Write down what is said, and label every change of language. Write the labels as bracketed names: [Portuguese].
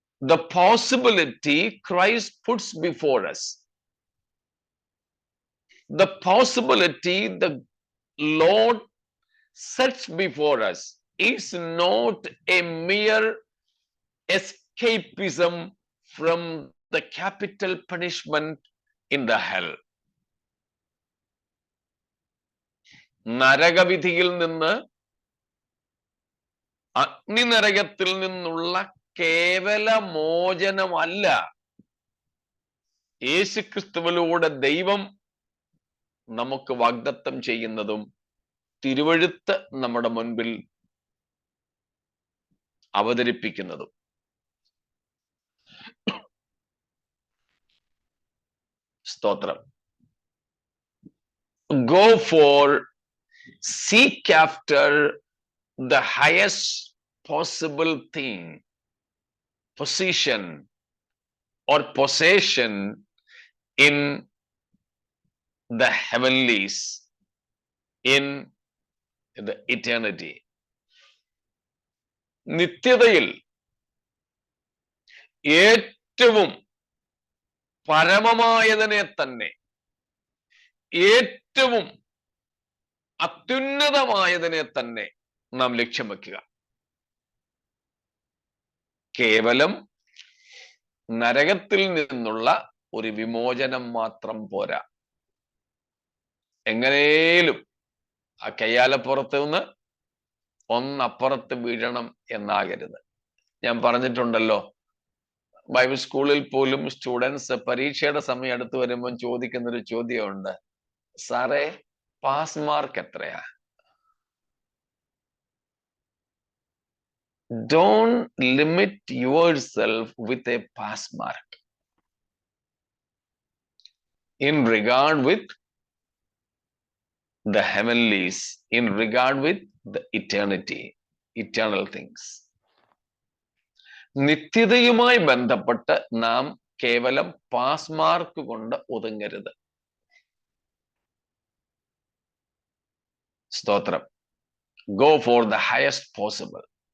[English] The possibility Christ puts before us, the possibility the Lord sets before us is not a mere escapism from the capital punishment in the hell. [Malayalam] നരകവിധിയിൽ നിന്ന്, അഗ്നിനരകത്തിൽ നിന്നുള്ള കേവല മോചനമല്ല യേശുക്രിസ്തുവിലൂടെ ദൈവം നമുക്ക് വാഗ്ദത്തം ചെയ്യുന്നതും തിരുവെഴുത്ത് നമ്മുടെ മുൻപിൽ അവതരിപ്പിക്കുന്നതും. സ്തോത്രം. [English] Go for, seek after the highest possible thing, position or possession in the heavenlies in the eternity. [Malayalam] നിത്യതയിൽ ഏറ്റവും പരമമായതിനെ തന്നെ, ഏറ്റവും അത്യുന്നതമായതിനെ തന്നെ നാം ലക്ഷ്യം വെക്കുക. കേവലം നരകത്തിൽ നിന്നുള്ള ഒരു വിമോചനം മാത്രം പോരാ. എങ്ങനെയും ആ കയ്യാലപ്പുറത്ത് നിന്ന് ഒന്നപ്പുറത്ത് വീഴണം എന്നാകരുത്. ഞാൻ പറഞ്ഞിട്ടുണ്ടല്ലോ, ബൈബിൾ സ്കൂളിൽ പോലും സ്റ്റുഡൻസ് പരീക്ഷയുടെ സമയം അടുത്ത് വരുമ്പോൾ ചോദിക്കുന്നൊരു ചോദ്യമുണ്ട്, സാറേ പാസ് മാർക്ക് എത്രയാ? [English] Don't limit yourself with a pass mark in regard with the heavenlies, in regard with the eternity, eternal things. [Malayalam] നിത്യതയുമായി ബന്ധപ്പെട്ട് നാം കേവലം പാസ് മാർക്ക് കൊണ്ട് ഒതുങ്ങരുത്. സ്തോത്രം. [English] Go for the highest possible.